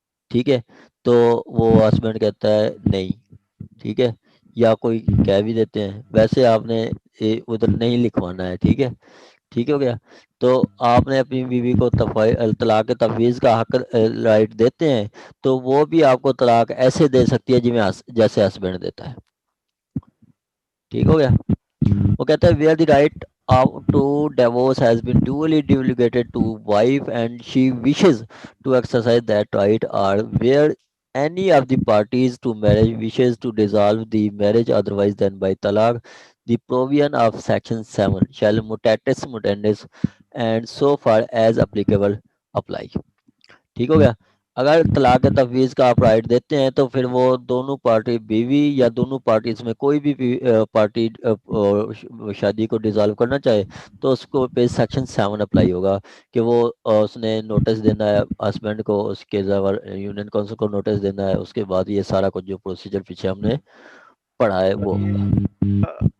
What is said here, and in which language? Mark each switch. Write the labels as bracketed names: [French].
[Urdu] ٹھیک ہے, تو وہ ہسبینڈ کہتا ہے نہیں. ٹھیک ہے, یا کوئی کہہ بھی دیتے ہیں, ویسے آپ نے ادھر نہیں لکھوانا ہے. ٹھیک ہے, ٹھیک ہو گیا. تو آپ نے اپنی بیوی کو طلاق تفویض کا حق رائٹ دیتے ہیں تو وہ بھی آپ کو طلاق ایسے دے سکتی ہے جیسے ہسبینڈ دیتا ہے. ٹھیک ہو گیا. وہ کہتا ہے [English] Where the right to divorce has been duly delegated to wife and she wishes to exercise that right, اور where any of the parties to marriage wishes to dissolve the marriage otherwise than by talaq, the provision of section 7 shall mutatis mutandis and so far as applicable apply. [Urdu] ٹھیک ہو گیا. اگر طلاق تفویض کا آپ right دیتے ہیں تو پھر وہ دونوں پارٹی بیوی یا دونوں پارٹیز میں کوئی بھی پارٹی شادی کو ڈیزالو کرنا چاہے تو اس کو پہ سیکشن 7 اپلائی ہوگا کہ وہ اس نے نوٹس دینا ہے ہسبینڈ کو، اس کے یونین کونسل کو نوٹس دینا ہے، اس کے بعد یہ سارا کچھ جو پروسیجر پیچھے ہم نے پڑھا ہے وہ ہوگا۔